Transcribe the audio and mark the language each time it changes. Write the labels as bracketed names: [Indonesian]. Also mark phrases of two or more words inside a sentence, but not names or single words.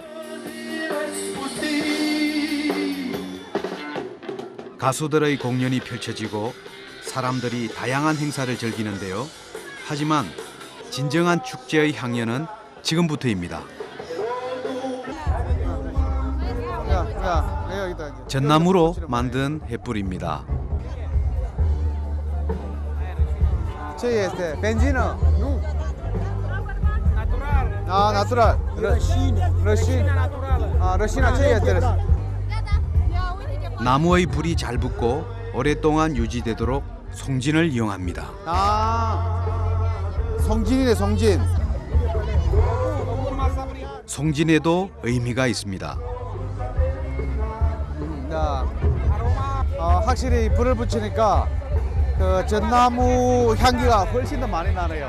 [Korean] 가수들의 공연이 펼쳐지고 사람들이 다양한 행사를 즐기는데요. 하지만 진정한 축제의 향연은 지금부터입니다. 전나무로 만든 횃불입니다. [Romanian] Ce este? Benzină? Nu. Natural. Rășină. rășina ce este? [Korean] 나무의 불이 잘 붙고 오랫동안 유지되도록 송진을 이용합니다. 성진이네, 성진. 송진에도 의미가 있습니다. 확실히 불을 붙이니까 그 전나무 향기가 훨씬 더 많이 나네요.